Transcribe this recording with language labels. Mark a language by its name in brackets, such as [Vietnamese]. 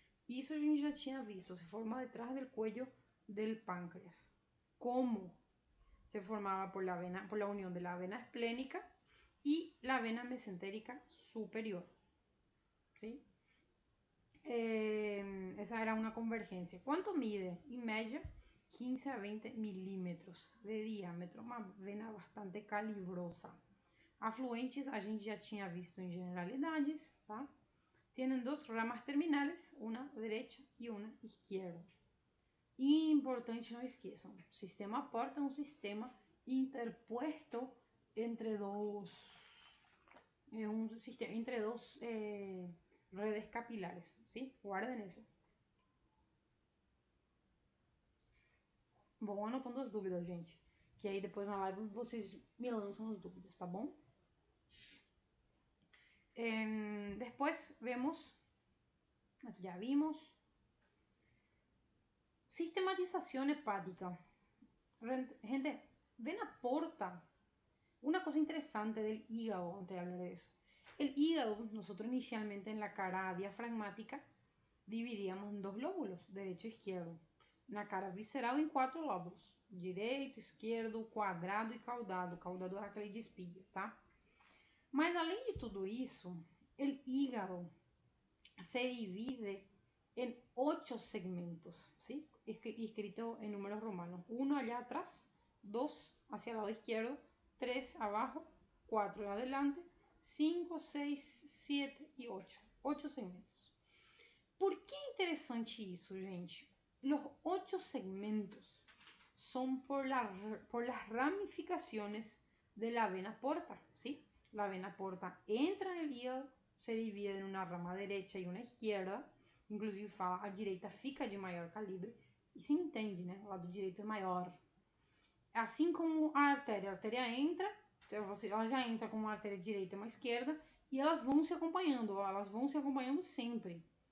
[Portuguese] Isso a gente já tinha visto, [Spanish] se forma detrás del cuello del páncreas. ¿Cómo? Se formaba por la unión de la vena esplénica y la vena mesentérica superior, ¿sí? Esa era una convergencia. ¿Cuánto mide? En media, 15 a 20 milímetros de diâmetro, uma vena bastante calibrosa. [Portuguese] Afluentes a gente já tinha visto em generalidades, tá? [Spanish] Tienen dos ramas terminales, una derecha y una izquierda. [Portuguese] E importante, não esqueçam, o sistema porta é um sistema [Spanish] interpuesto entre dos redes capilares, [Portuguese] ¿sí? [Spanish] Guarden eso. [Portuguese] Vão anotando as dúvidas, gente, que aí depois na live vocês me lançam as dúvidas, tá bom? [Spanish] Después vemos, ya vimos, sistematización hepática. Gente, vena porta. Una cosa interesante del hígado, antes de hablar de eso. El hígado, nosotros inicialmente en la cara diafragmática dividíamos en dos lóbulos, derecho e izquierdo. [Portuguese] Na cara visceral em 4 lóbulos, direito, esquerdo, quadrado e caudado. Caudado é aquele de espiga, tá? Mas além de tudo isso, o hígado se divide em 8 segmentos, ¿sí? [Spanish] escrito en números romanos. 1 allá atrás, 2 hacia el lado izquierdo, 3 abajo, 4 adelante, 5, 6, 7 e 8. 8 segmentos. [Portuguese] Por que é interessante isso, gente? [Spanish] Los 8 segmentos son por las ramificaciones de la vena porta, ¿sí? La vena porta entra en el hígado, se divide en una rama derecha [Portuguese] e uma esquerda, inclusive fala a direita fica de maior calibre, e se entende, né? O lado direito é maior. Assim como a artéria entra, ela já entra com uma artéria direita e uma esquerda, e elas vão se acompanhando sempre.